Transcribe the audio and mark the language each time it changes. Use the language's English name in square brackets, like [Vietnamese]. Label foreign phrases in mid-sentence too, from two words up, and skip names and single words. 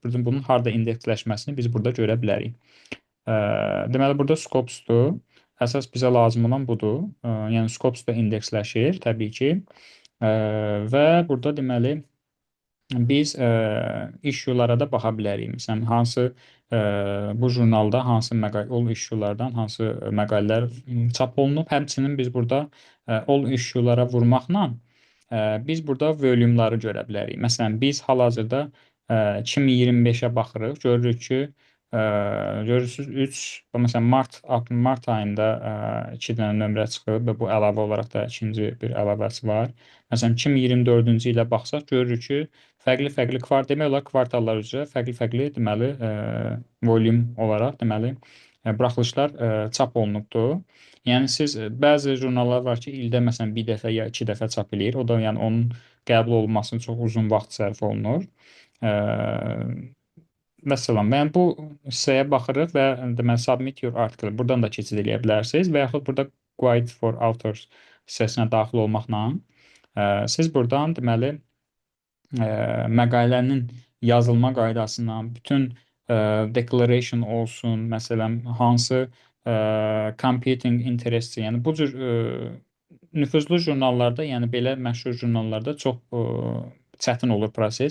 [Azerbaijani] Bunun harda indeksləşməsini biz burada görə bilərik. Deməli burada Scopus-dur. Əsas bizə lazım olan budur. Yəni Scopus da indeksləşir təbii ki. Və burada deməli biz issue-lara da baxa bilərik. Məsələn, hansı bu jurnalda hansı [English] all issue-lardan [Azerbaijani] hansı məqalələr çap olunub. Həmçinin biz burada [English] all issue-lara [Azerbaijani] vurmaqla biz burada volumları görə bilərik. Məsələn, biz hal-hazırda 2025-ə baxırıq. Görürük ki, görürsüz 3, məsələn, mart ayında 2 dənə nömrə çıxıb və bu əlavə olaraq da ikinci bir əlavəsi var. Məsələn, 2024-cü ilə baxsaq görürük ki, fərqli-fərqli demək olar kvartallar üzrə fərqli-fərqli deməli volum olaraq deməli buraxılışlar çap olunubdur. Yəni siz bəzi jurnallar var ki, ildə məsələn bir dəfə ya 2 dəfə çap eləyir. O da yəni onun qəbul olunması çox uzun vaxt sərf olunur. Məsələn, yəni bu hissəyə baxırıq və deməli [English] submit your article [Azerbaijani] buradan da keçid edə bilərsiniz və yaxud burada [English] guide for authors [Azerbaijani] hissəsinə daxil olmaqla siz buradan deməli məqalənin yazılma qaydasından bütün declaration olsun, məsələn, hansı [English] competing interest, [Azerbaijani] yəni bu cür nüfuzlu jurnallarda, yəni belə məşhur jurnallarda çox çətin olur proses.